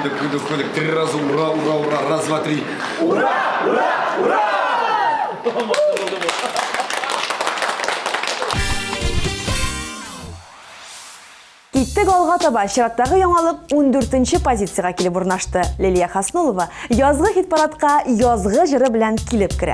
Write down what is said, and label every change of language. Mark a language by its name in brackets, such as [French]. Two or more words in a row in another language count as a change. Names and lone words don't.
[Russian] коллег, 3 раза ура, ура, ура, раз, два, три. [Tatar] Киттек алга таба чираттагы яңалык 14-нче позицияга килеп урнашты. Лилия Хаснулова язгы хит-парадка язгы җыры белән килеп керә.